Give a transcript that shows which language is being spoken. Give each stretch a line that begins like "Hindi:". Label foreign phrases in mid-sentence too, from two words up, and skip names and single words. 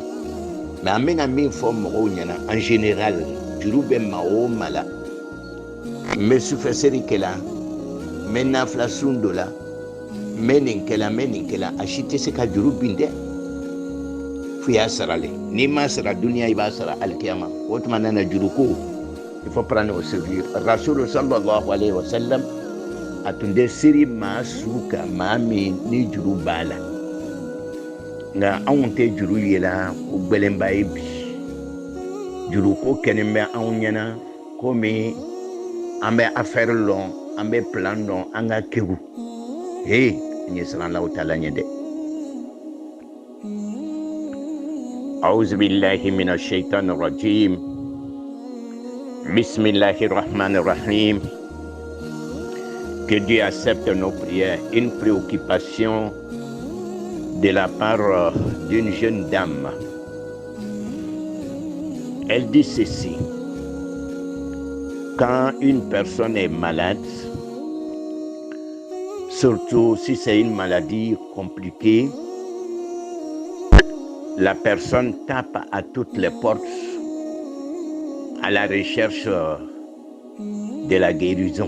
Bambara: Mais an bɛna min fɔ mɔgɔw ɲɛna
French: en général
Bambara: juru bɛ maa o maa la. N bɛ sufɛseri kɛ la. N bɛ nafila sun dɔ la. N bɛ nin kɛ la, n bɛ nin kɛ la. A si tɛ se ka juru bin dɛ. F'i y'a saralen. N'i ma sara duniya i b'a sara alikiyama. O tuma nana juru ko
French: il faut prendre au sérieux.
Bambara: Rasul
Arabic: صلى الله عليه وسلم
Bambara: a tun tɛ siri maa sugu kan maa min ni juru b'a la. Nka anw tɛ juru yela ko gbɛlɛnba ye bi. Juru ko kɛlen bɛ anw ɲɛna komi an bɛ affaire lɔn an bɛ plan dɔn an ka kegu. N ye siranlaw ta la ɲɛ dɛ.
Arabic: أعوذ بالله من الشيطان الرجيم بسم الله الرحمن الرحيم.
French: Que Dieu accepte nos prières. Une préoccupation de la part d'une jeune dame. Elle dit ceci: quand une personne est malade, surtout si c'est une maladie compliquée, la personne tape à toutes les portes à la recherche de la guérison.